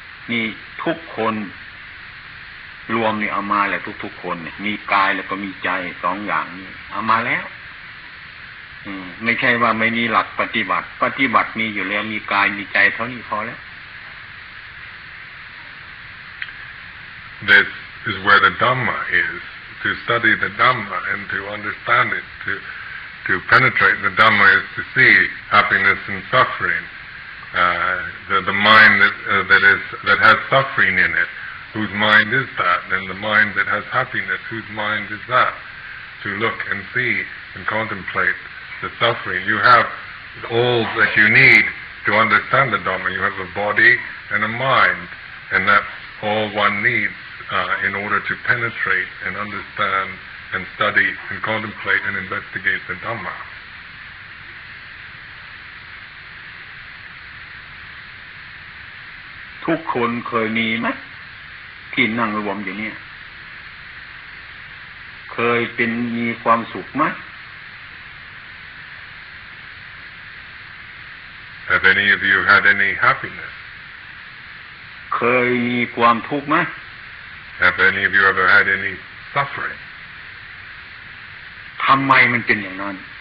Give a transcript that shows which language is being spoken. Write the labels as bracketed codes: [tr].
[th] นี่ทุกคนรวมนี่เอามาแหละทุกๆคนเนี่ยมีกายแล้วก็มีใจสองอย่างนี้เอามาแล้วไม่ใช่ว่าไม่มีหลักปฏิบัติมีอยู่แล้วมีกายมีใจเท่านี้พอแล้ว [en] This is where the Dhamma is. To study the Dhamma and to understand it, to penetrate the Dhamma is to see happiness and suffering. The mind that has suffering in it, whose mind is that? And the mind that has happiness, whose mind is that? To look and see and contemplate the suffering. You have all that you need to understand the Dhamma. You have a body and a mind, and that's all one needs in order to penetrate and understand and study and contemplate and investigate the Dhamma. [th] ทุกคนเคยมีไหมที่นั่งรวมอยู่เนี่ยเคยเป็นมีความสุขไหม [en] Have any of you had any happiness? [th] เคยมีความทุกข์ไหม [en] Have any of you ever had any suffering? [th] ทำไมมันเป็นอย่างนั้น